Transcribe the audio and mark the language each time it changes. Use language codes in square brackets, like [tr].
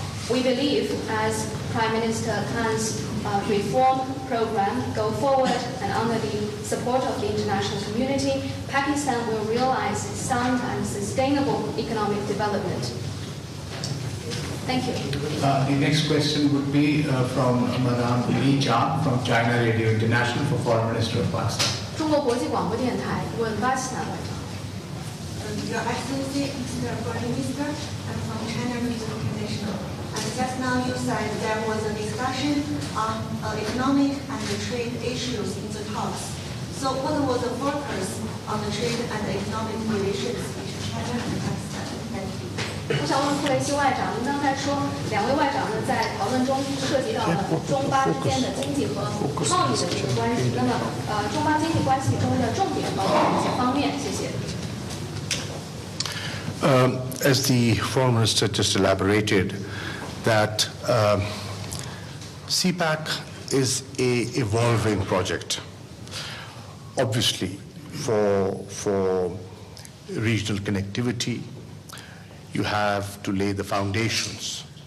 [en] We believe, as Prime Minister Khan's reform program go forward and under the support of the international community, Pakistan will realize sound and sustainable economic development. Thank you. The next question would be from Madame Li Jiang from China Radio International for Foreign Minister of Pakistan. [zh] 中国国际广播电台问巴基斯坦外长。 [en] Your Excellency, Mr. Foreign Minister, I'm from China Radio International. And just now you said there was a discussion on economic and trade issues in the talks. So what was the focus on the trade and economic relations between China and Pakistan? Thank you. [zh] 我想问库雷西外长，您刚才说两位外长呢在讨论中涉及到了中巴之间的经济和贸易的这个关系。那么中巴经济关系中的重点包括哪些方面？谢谢。 [en] As the Foreign Minister just elaborated, that CPEC is an evolving project. Obviously, for regional connectivity, you have to lay the foundations.